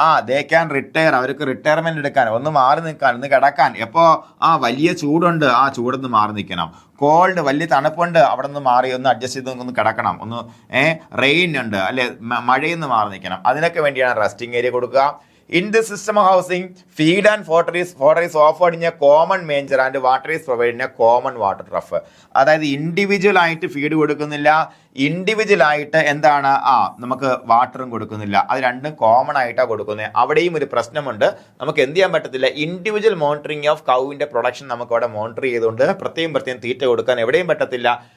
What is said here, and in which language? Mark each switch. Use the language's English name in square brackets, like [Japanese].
[English] they can retire, [Malayalam] അവർക്ക് retirement എടുക്കാൻ, ഒന്ന് മാറി നിൽക്കാൻ, ഒന്ന് കിടക്കാൻ. എപ്പോൾ വലിയ ചൂടുണ്ട്, ചൂടൊന്ന് മാറി നിൽക്കണം. കോൾഡ്, വലിയ തണുപ്പുണ്ട്, അവിടെ നിന്ന് മാറി ഒന്ന് അഡ്ജസ്റ്റ് ചെയ്ത് ഒന്ന് കിടക്കണം. ഒന്ന് റെയിൻ ഉണ്ട് അല്ലെ, മഴയെന്ന് മാറി നിൽക്കണം. അതിനൊക്കെ വേണ്ടിയാണ് റെസ്റ്റിംഗ് ഏരിയ കൊടുക്കുക. [English] In this system of housing, feed and fodder is offered in a common manger and water is provided in a common water trough. [Malayalam] അതായത് ഇൻഡിവിജ്വൽ ആയിട്ട് ഫീഡ് കൊടുക്കുന്നില്ല, ഇൻഡിവിജ്വൽ ആയിട്ട് എന്താണ് നമുക്ക് വാട്ടറും കൊടുക്കുന്നില്ല. അത് രണ്ടും കോമൺ ആയിട്ടാണ് കൊടുക്കുന്നത്. അവിടെയും ഒരു പ്രശ്നമുണ്ട്. നമുക്ക് എന്ത് ചെയ്യാൻ പറ്റത്തില്ല? ഇൻഡിവിജ്വൽ മോണിറ്ററിംഗ് ഓഫ് കൗവിന്റെ പ്രൊഡക്ഷൻ നമുക്ക് അവിടെ മോണിറ്റർ ചെയ്തുകൊണ്ട് പ്രത്യേകം തീറ്റ കൊടുക്കാൻ എവിടെയും പറ്റത്തില്ല.